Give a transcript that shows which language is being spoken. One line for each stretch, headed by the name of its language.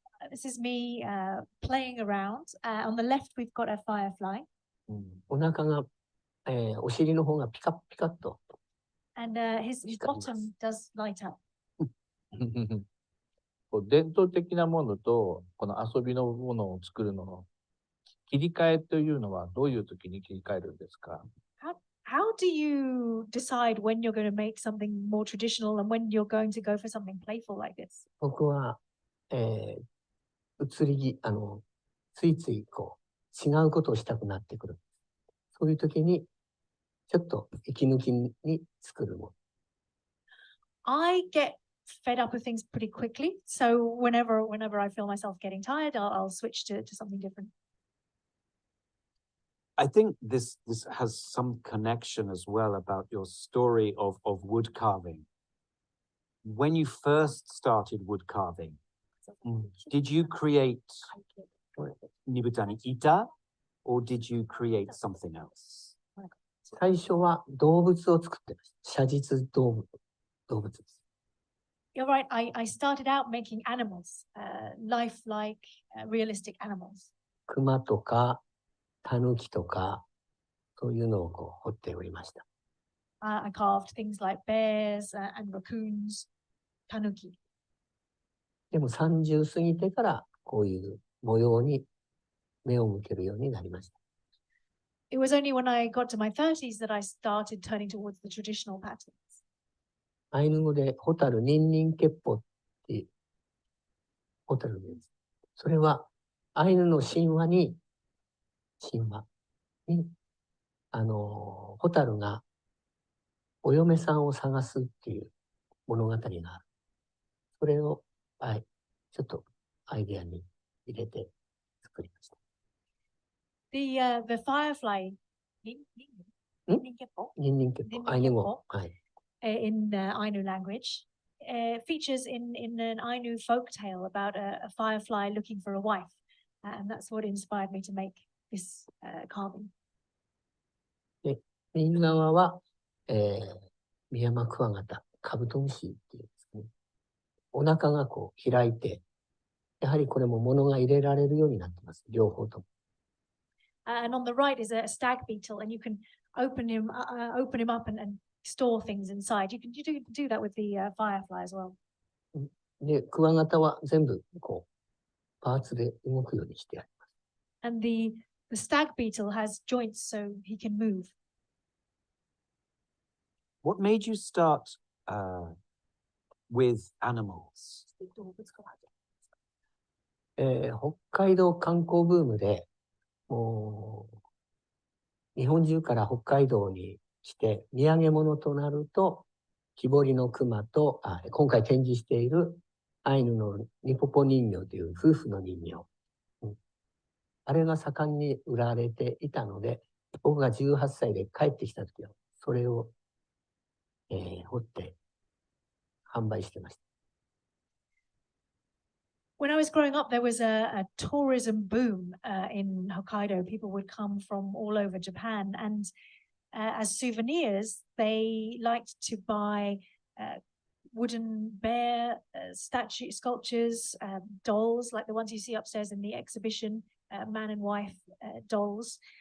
English: This is me playing around. On the left, we've got a firefly.
Japanese: お腹が、お尻の方がピカピカっと。
English: And his bottom does light up.
Japanese: 伝統的なものとこの遊びのものを作るのの切り替えというのはどういう時に切り替えるんですか？
English: How do you decide when you're going to make something more traditional and when you're going to go for something playful like this?
Japanese: 僕は、移りついついこう違うことをしたくなってくる。そういう時にちょっと息抜きに作るもの。
English: I get fed up with things pretty quickly, so whenever I feel myself getting tired, I'll switch to something different. I think this has some connection as well about your story of wood carving. When you first started wood carving, did you create Nibutani ita, or did you create something else?
Japanese: 最初は動物を作ってました。写実動物です。
English: You're right. I started out making animals, lifelike, realistic animals.
Japanese: 熊とかタヌキとかそういうのをこう彫っておりました。
English: I carved things like bears and raccoons, tanuki.
Japanese: でも30過ぎてからこういう模様に目を向けるようになりました。
English: It was only when I got to my 30s that I started turning towards the traditional patterns.
Japanese: アイヌ語でホタルニンニンケッポっていうホタルです。それはアイヌの神話にホタルがお嫁さんを探すっていう物語がある。それを、ちょっとアイデアに入れて作りました。
English: The firefly, ニンニンケッポ
Japanese: ニンニンケッポ、アイヌ語。
English: in Ainu language, features in an Ainu folk tale about a firefly looking for a wife. And that's what inspired me to make this carving.
Japanese: 右側は、ミヤマクワガタ、カブトムシっていうんですね。お腹がこう開いて、やはりこれも物が入れられるようになってます。両方とも。
English: And on the right is a stag beetle, and you can open him up and store things inside. You can do that with the firefly as well.
Japanese: で、クワガタは全部こうパーツで動くようにしてあります。
English: And the stag beetle has joints so he can move. What made you start with animals?
Japanese: 北海道観光ブームで、もう日本中から北海道に来て土産物となると木彫りの熊と今回展示しているアイヌのニポポ人形という夫婦の人形、あれが盛んに売られていたので、僕が18歳で帰ってきた時はそれを、彫って販売してました。
English: When I was growing up, there was a tourism boom in Hokkaido. People would come from all over Japan, and as souvenirs, they liked to buy wooden bear sculptures, dolls like the ones you see upstairs in the exhibition, man and wife dolls.